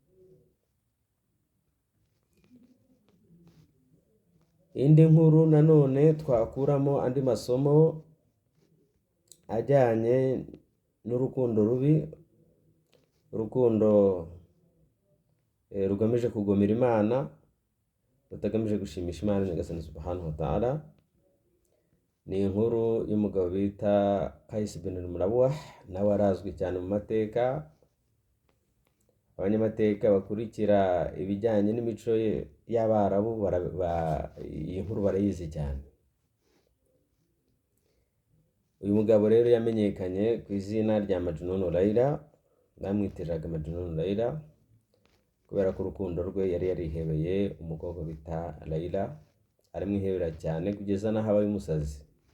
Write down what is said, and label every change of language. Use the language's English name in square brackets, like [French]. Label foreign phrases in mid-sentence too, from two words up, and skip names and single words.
[Kinyarwanda] Indi nkuru nanone twakuramo andi masomo ajyanye n'urukundo rubi, urukundo rugamije kugomera Imana, rutagamije gushimisha Imana Nyagasani [Arabic] سبحانه وتعالى. [Kinyarwanda] Ni inkuru y'umugabo bita Qais bin al-Mulawah, nawe arazwi cyane mu mateka. Abanyamateka bakurikira ibijyanye n'imico y'Abarabu iyi nkuru barayizi cyane. Uyu mugabo rero yamenyekanye ku izina rya Majnun Layla, bamwitiraga Majnun Layla kubera ko urukundo rwe yari yarihebeye umukobwa bita Layla, aramwihebera cyane kugeza n'aho abaye umusazi.